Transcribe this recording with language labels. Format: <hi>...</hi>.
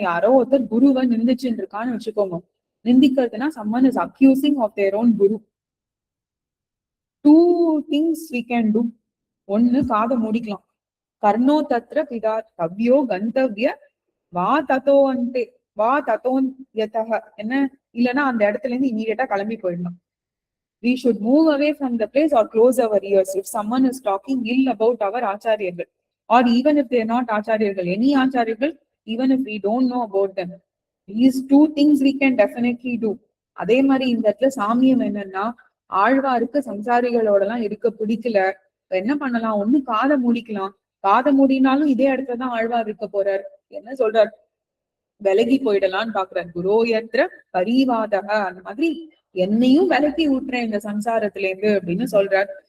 <ta>யாரோ ஒருத்தர் குருவை நிந்திச்சுட்டு இருக்கான்னு வச்சுக்கோங்க. நிந்திக்கிறதுனா</ta> <en>someone is accusing of their own</en> <ta>Guru.</ta> <en>2 things we can do.</en> <ta>ஒண்ணு காதை மூடிக்கலாம்.</ta> <sa>கர்ணோ தத்ர பிதா தவ்யோ கந்தவ்ய வா தத்தோந்தே வா தத்தோன்யதஹ.</sa> <ta>என்ன இல்லைன்னா அந்த இடத்துல இருந்து இமீடியட்டா கிளம்பி போயிடலாம்.</ta> <en>We should move away from the place or close our ears if someone is talking ill about our ஆச்சாரியர்கள், or even if they are not ஆச்சாரியர்கள், any ஆச்சாரியர்கள், even if we don't know about them. These 2 things we can definitely do.</en> <ta>அதே மாதிரி இந்த இடத்துல சாமியம் என்னன்னா, ஆழ்வாருக்கு சம்சாரிகளோட எல்லாம் இருக்க பிடிக்கல. என்ன பண்ணலாம்? ஒண்ணு காதை மூடிக்கலாம். காதை மூடினாலும் இதே இடத்துலதான் ஆழ்வார் இருக்க போறார். என்ன சொல்றார்? விலகி போயிடலான்னு பாக்குறார்.</ta> <sa>குரோயத்ர பரிவாதக,</sa> <ta>அந்த மாதிரி என்னையும் விலக்கி விட்டுறேன் இந்த சம்சாரத்துல இருந்து அப்படின்னு சொல்றார்.</ta>